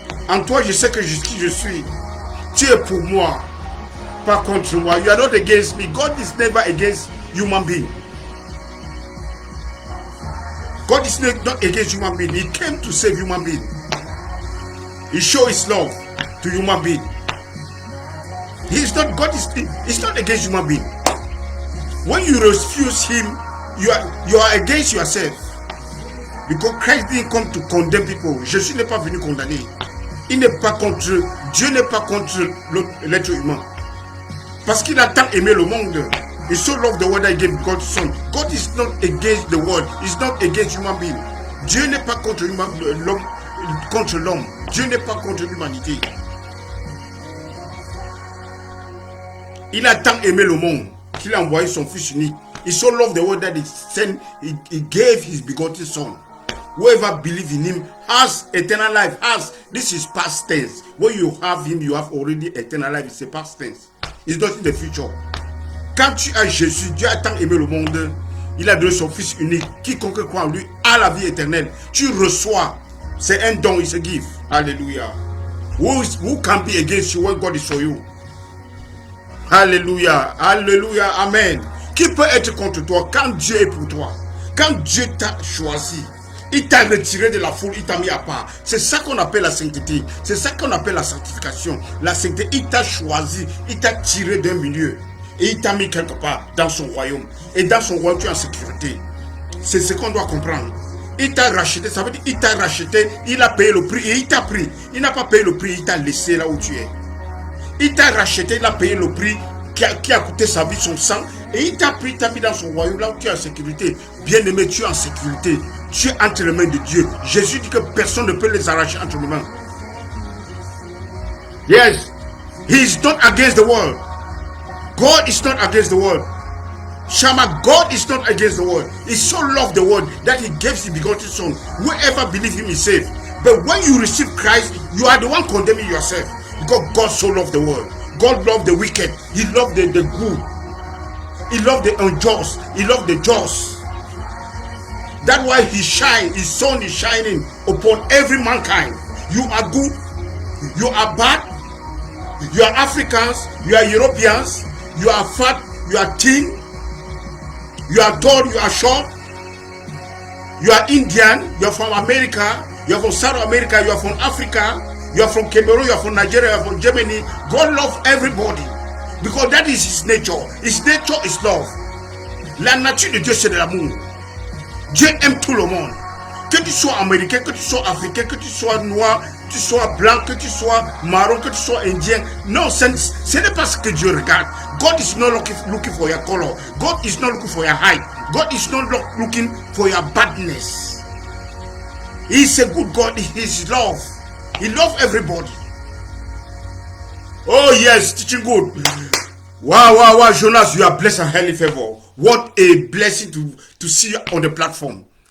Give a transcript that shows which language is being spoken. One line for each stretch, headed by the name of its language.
French: En toi, je sais que qui je suis. Tu es pour moi, pas contre moi.
English: You are not against me. God is never against human being. God is not against human being. He came to save human being. He showed His love to human being. God is not against human being. When you refuse Him, you are against yourself. Because Christ didn't come to condemn people.
French: Jésus n'est pas venu condamner. Il n'est pas contre, Dieu n'est pas contre l'être humain. Parce qu'il a tant aimé le monde.
English: He so loved the world that He gave God's Son. God is not against the world. He's not against human being.
French: Dieu n'est pas contre l'homme. Dieu n'est pas contre l'humanité. Il a tant aimé le monde qu'il a envoyé son Fils unique.
English: He so loved the world that He gave His begotten Son. Whoever believes in Him has eternal life. This is past tense. When you have Him, you have already eternal life. It's a past tense. It's not in the future.
French: Quand tu as Jésus, Dieu a tant aimé le monde, il a donné son Fils unique. Quiconque croit en lui a la vie éternelle. Tu reçois. C'est un don,
English: it's a gift.
French: Hallelujah.
English: Who can be against you when God is for you? Hallelujah. Hallelujah. Amen.
French: Qui peut être contre toi quand Dieu est pour toi? Quand Dieu t'a choisi, il t'a retiré de la foule, il t'a mis à part. C'est ça qu'on appelle la sainteté. C'est ça qu'on appelle la sanctification. La sainteté, il t'a choisi, il t'a tiré d'un milieu. Et il t'a mis quelque part dans son royaume. Et dans son royaume, tu es en sécurité. C'est ce qu'on doit comprendre. Il t'a racheté, ça veut dire il t'a racheté, il a payé le prix et il t'a pris. Il n'a pas payé le prix, il t'a laissé là où tu es. Il t'a racheté, il a payé le prix qui a coûté sa vie, son sang. Et il t'a pris, il t'a mis dans son royaume là où tu es en sécurité. Bien-aimé, tu es en sécurité. Tu es entre les mains de Dieu. Jésus dit que personne ne peut les arracher entre les mains.
English: Yes, He is not against the world. God is not against the world. Shama, God is not against the world. He so loved the world that He gave His begotten Son. Whoever believes Him is saved. But when you receive Christ, you are the one condemning yourself. Because God so loved the world. God loved the wicked. He loved the good. He loved the unjust. He loved the just. That's why His Son is shining upon every mankind. You are good. You are bad. You are Africans. You are Europeans. You are fat. You are thin. You are tall. You are short. You are Indian. You are from America. You are from South America. You are from Africa. You are from Cameroon. You are from Nigeria. You are from Germany. God loves everybody. Because that is His nature. His nature is love.
French: La nature de Dieu, c'est de l'amour. Dieu aime tout le monde. Que tu sois américain, que tu sois africain, que tu sois noir, que tu sois blanc, que tu sois marron, que tu sois indien. Non, ce n'est pas ce que Dieu regarde.
English: God is not looking for your color. God is not looking for your height. God is not looking for your badness. He is a good God. He is love. He loves everybody. Oh yes, teaching good. Wow, Jonas, you are blessed and highly favored. What a blessing to see you on the platform.